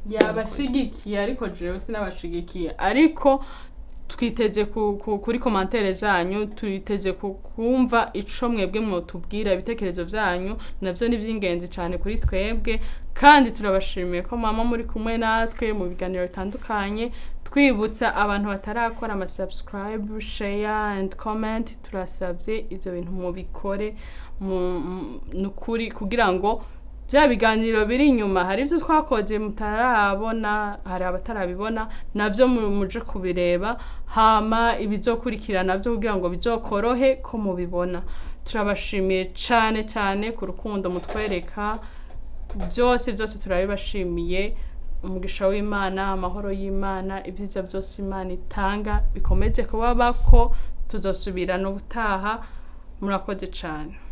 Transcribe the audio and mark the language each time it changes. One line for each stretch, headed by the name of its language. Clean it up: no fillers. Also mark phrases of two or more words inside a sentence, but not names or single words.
Rundi: yabashigikiye ariko jewe sinabashigikiye ariko twiteze kuri commentaire zanyu twiteze kumva ico mwebwe mwotubwira ibitekerezo byanyu navyo ni by'ingenzi cyane kuri twebwe kandi turabashimiye ko mama muri kumwe natwe mu biganiro bitandukanye twibutsa abantu batarakora ama
English: subscribe share and
Rundi: comment turasabye ivyo bintu mubikore nukuri kugira ngo bya biganiro biri inyuma hari ivyo twakoze mutarabona hari abatarabibona navyo muje kubireba hama ibizokurikirana navyo kugira ngo bizokorohe ko mubibona turabashimiye cyane ku rukundo mutwereka byose turabibashimiye umugisha w'Imana amahoro y'Imana ibyiza byose Imana itanga bikomeze kuba bako tuzosubira no gutaha murakoze cyane